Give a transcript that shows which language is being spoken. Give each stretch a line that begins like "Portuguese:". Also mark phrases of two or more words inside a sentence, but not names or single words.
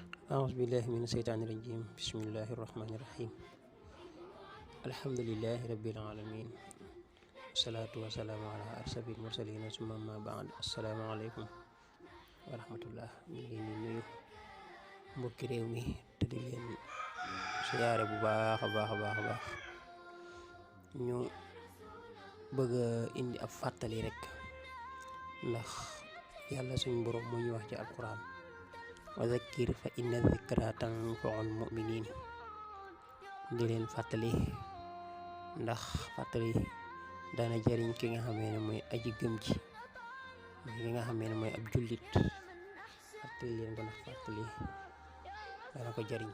Arabic: أعوذ بالله من الشيطان الرجيم بسم الله الرحمن الرحيم الحمد لله رب العالمين والصلاة والسلام على أشرف المرسلين ثم ما بعد السلام عليكم ورحمة الله.
Wolof: ñu ngi leen di nuyu mbokki réew mi te di leen siyaare bu baax a baax ñu bëgg indi ab fàttali rek ndax yàlla suñu borom moo ñu wax ci alquran
Arabic: وذكر فإن الذكرى تنفع المؤمنين
Wolof: di leen fàttali ndax fàttali dana jëriñ ki nga xamee ne mooy aji gëm ji ki nga xamee ne mooy ab jullit fàttali leen ko ndax fàttali dana ko jëriñ.